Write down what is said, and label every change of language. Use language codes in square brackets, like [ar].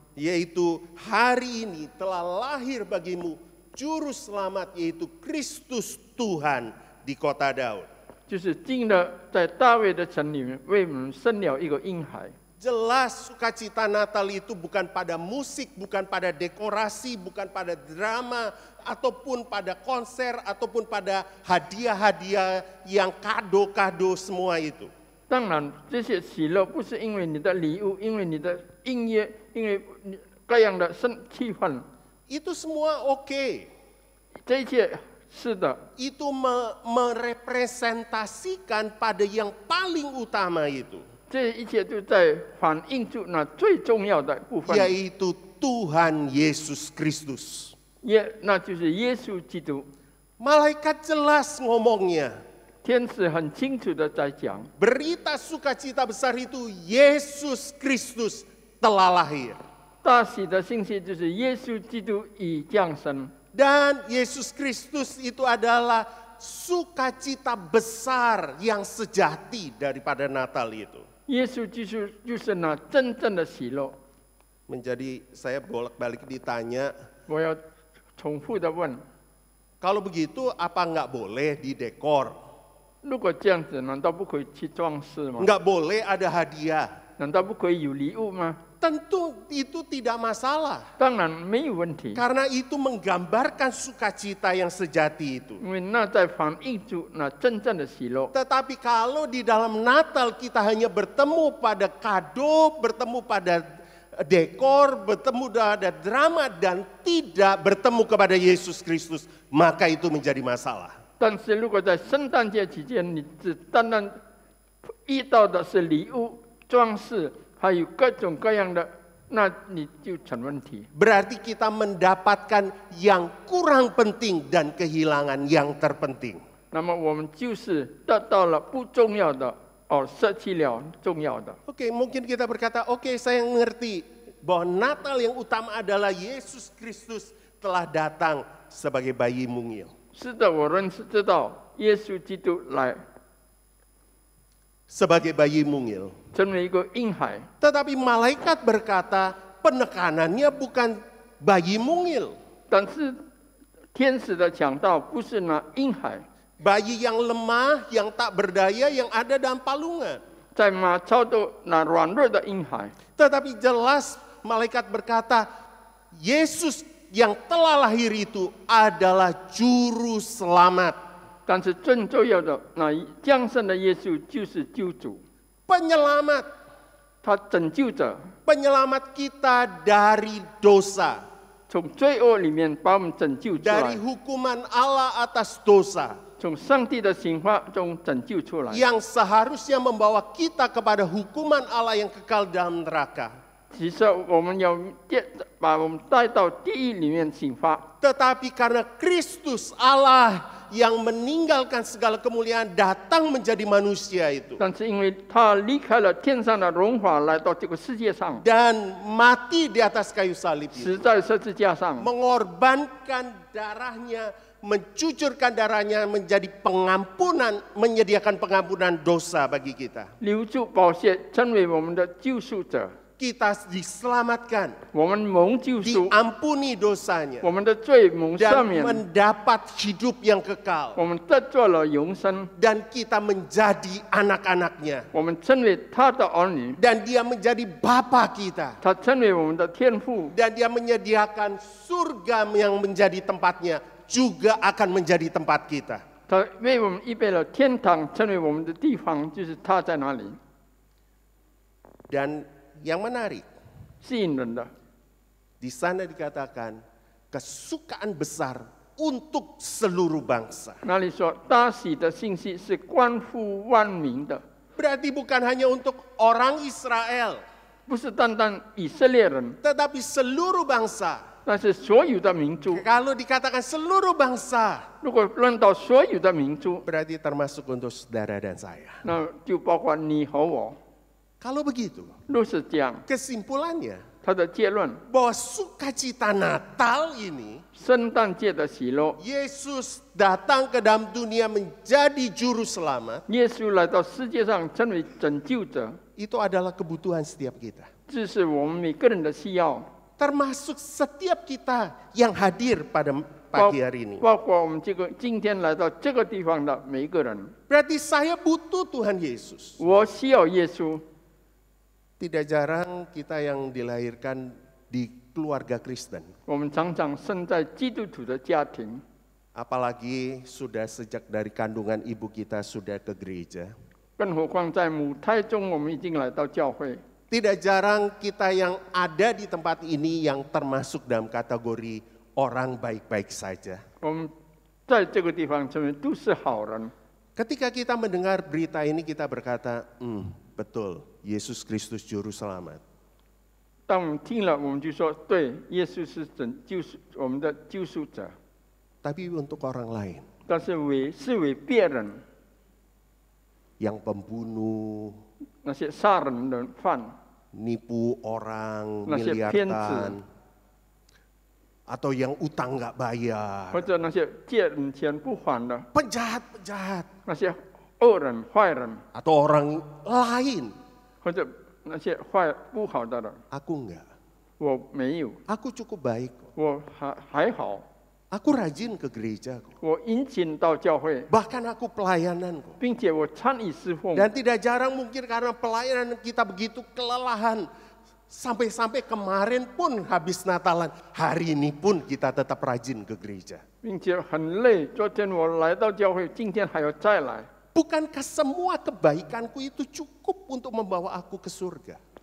[id] Yaitu hari ini telah lahir bagimu juru selamat, yaitu Kristus Tuhan di kota Daud. [zh] 就是进了在大卫的城里面，为我们生了一个婴孩。 [id] Jelas sukacita Natal itu bukan pada musik, bukan pada dekorasi, bukan pada drama, ataupun pada konser, ataupun pada hadiah-hadiah yang kado-kado semua itu. [zh] 当然，这些喜乐不是因为你的礼物，因为你的音乐，因为你各样的气氛， [id] Itu semua oke. [zh] 这一切是的， [id] Itu merepresentasikan pada yang paling utama itu. [zh] 这一切都在反映出那最重要的部分， [id] Yaitu Tuhan Yesus Kristus. [zh] 那就是耶稣基督。 [id] Malaikat jelas ngomongnya. [zh] 天使很清楚的在讲， [id] Berita sukacita besar itu Yesus Kristus telah lahir. [zh] 大喜的信息就是耶稣基督已降生。 [id] Dan Yesus Kristus itu adalah sukacita besar yang sejati daripada Natal itu. [zh] 耶稣就是那真正的喜乐。 [id] menjadi saya bolak-balik ditanya, [zh] 我要重复的问： [id] kalau begitu apa nggak boleh didekor? [zh] 如果这样子，难道不可以去装饰吗？ [id] Nggak boleh ada hadiah? [zh] 难道不可以有礼物吗？ [id] Tentu itu tidak masalah. [zh] 当然没有问题， [id] Karena itu menggambarkan sukacita yang sejati itu. [zh] 因为那在反映出那真正的喜乐。 [id] Tetapi kalau di dalam Natal kita hanya bertemu pada kado, bertemu pada dekor, bertemu pada drama dan tidak bertemu kepada Yesus Kristus, maka itu menjadi masalah. [zh] 但是如果在圣诞节期间，你只单单遇到的是礼物、装饰，还有各种各样的，那你就成问题。 [id] Berarti kita mendapatkan yang kurang penting dan kehilangan yang terpenting. [zh] 那么我们就是得到了不重要的，舍弃了重要的。 [id] Oke, mungkin kita berkata, oke, saya mengerti bahwa Natal yang utama adalah Yesus Kristus telah datang sebagai bayi mungil. [zh] 是的，我认识知道耶稣基督来 [id] Sebagai bayi mungil. [zh] 成为一个婴孩， [id] Tetapi malaikat berkata penekanannya bukan bayi mungil. [zh] 但是天使的讲道不是那婴孩， [id] Bayi yang lemah, yang tak berdaya, yang ada dalam palungan. [zh] 在马槽的那软弱的婴孩。 [id] Tetapi jelas malaikat berkata, Yesus yang telah lahir itu adalah juru selamat. [zh] 但是最重要的那降生的耶稣就是救主， [id] Penyelamat. [zh] 他拯救者， [id] Penyelamat kita dari dosa. [zh] 从罪恶里面把我们拯救出 [id] Dari hukuman Allah atas dosa. [zh] 从上帝的刑罚中拯救出来。 [id] Yang seharusnya membawa kita kepada hukuman Allah yang kekal dalam neraka. [zh] 其实我们要把我们带到地狱里面刑罚， [id] Tetapi karena Kristus Allah yang meninggalkan segala kemuliaan datang menjadi manusia itu. [zh] 但是因为他离开了天上的荣华，来到这个世界上， [id] Dan mati di atas kayu salib itu. [zh] 死在十字架上， [id] Mengorbankan darahnya, mencucurkan darahnya menjadi pengampunan, menyediakan pengampunan dosa bagi kita. [zh] 流出宝血，成为我们的救赎者。 [id] Kita diselamatkan, [zh] 我们蒙救赎， [id] diampuni dosanya, [zh] 我们的罪蒙赦 [id] dan [zh] 免， [id] mendapat hidup yang kekal. [zh] 我们得做了永生， [id] Dan kita menjadi anak-anaknya. [zh] 我们成为他的儿女， [id] Dan dia menjadi bapa kita. [zh] 他成为我们的天父， [id] Dan dia menyediakan surga yang menjadi tempatnya, juga akan menjadi tempat kita. [zh] 他为我们预备了天堂，成为我们的地方，就是他在哪里， [id] Dan yang menarik, [zh] 吸引人的。 [id] di sana dikatakan kesukaan besar untuk seluruh bangsa. [zh] 那里说大喜的信息是关乎万民的， [id] Berarti bukan hanya untuk orang Israel, [zh] 不是单单以色列人， [id] tetapi seluruh bangsa. [zh] 那是所有的民族。 [id] Kalau dikatakan seluruh bangsa, [zh] 如果论到所有的民族， [id] berarti termasuk untuk saudara dan saya. [zh] 那就包括你和我。 [id] Kalau begitu, [zh] 若是这样， [id] kesimpulannya [zh] 他的结论， [id] bahwa sukacita Natal ini, [zh] 圣诞节的喜乐， [id] Yesus datang ke dalam dunia menjadi juru selamat, [zh] 耶稣来到世界上成为拯救者， [id] itu adalah kebutuhan setiap kita. [zh] 这是我们每个人的需要， [id] Termasuk setiap kita yang hadir pada pagi hari ini. [zh] 包括我们今天来到这个地方的每一个人。 [id] Berarti saya butuh Tuhan Yesus. [zh] 我需要耶稣。 [id] Tidak jarang kita yang dilahirkan di keluarga Kristen. [zh] 我们常常生在基督徒的家庭， [id] Apalagi sudah sejak dari kandungan ibu kita sudah ke gereja. [zh] 更何况在母胎中，我们已经来到教会。 [id] Tidak jarang kita yang ada di tempat ini yang termasuk dalam kategori orang baik-baik saja. [zh] 我们在这个地方成为都是好人。 [id] Ketika kita mendengar berita ini kita berkata, betul, Yesus Kristus Juru Selamat. [zh] 当我们听了，我们就说：“对，耶稣是我们的救赎者。” [id] Tapi untuk orang lain, [zh] 但是为别人， [id] yang pembunuh, [zh] 那些杀人的犯， [id] nipu orang, [zh] 那些骗子， [id] miliaran, atau yang utang nggak bayar, [zh] 或者那些借人钱不还的， [id] penjahat-penjahat, [zh] 那些恶人、坏人， [id] atau orang lain, [zh] 或者那些不好的人， [id] aku enggak. [zh] 我没有， [id] Aku cukup baik kok. [zh] 我还好， [id] Aku rajin ke gereja kok. [zh] 我殷勤到教会， [id] Bahkan aku pelayanan kok. [zh] 并且我参与侍奉。 [id] Dan tidak jarang mungkin karena pelayanan kita begitu kelelahan. Sampai-sampai kemarin pun habis Natalan. Hari ini pun kita tetap rajin ke gereja. [zh] 并且很累，昨天我来到教会，今天还要再来。 [id] Bukankah semua kebaikanku itu cukup untuk membawa aku ke surga?